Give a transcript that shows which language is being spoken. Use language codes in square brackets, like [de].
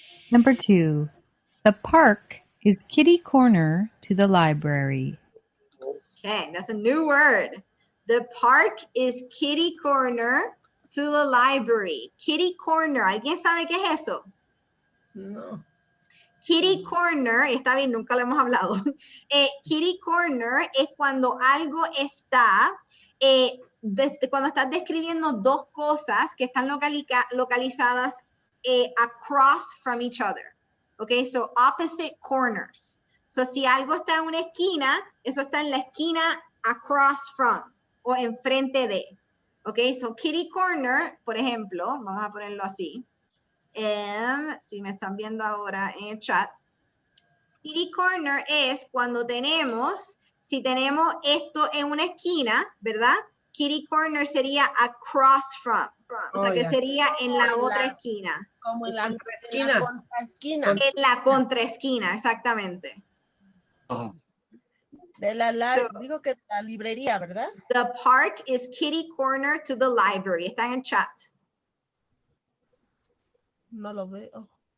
[en] Number 2. The park is kitty corner to the library. Okay, that's a new word. The park is kitty corner to the library. [es] Kitty corner. ¿Alguien sabe qué es eso? No. Kitty corner, está bien, nunca lo hemos hablado. Kitty corner es cuando algo está, cuando estás describiendo dos cosas que están localizadas [en] across from each other. Okay, so opposite corners. [es] So si algo está en una esquina, eso está en la esquina [en] across from [es] o enfrente de. Okay, so kitty corner, por ejemplo, vamos a ponerlo así. Si me están viendo ahora en el chat, kitty corner es cuando tenemos, si tenemos esto en una esquina, ¿verdad? Kitty corner sería [en] across from, [es] o sea que sería en la otra esquina. Como en la esquina. contraesquina. En la contraesquina, exactamente. Oh, De la [en] So- [es] digo que la librería, ¿verdad? [en] The park is kitty corner to the library. [es] Está en el chat. No lo veo.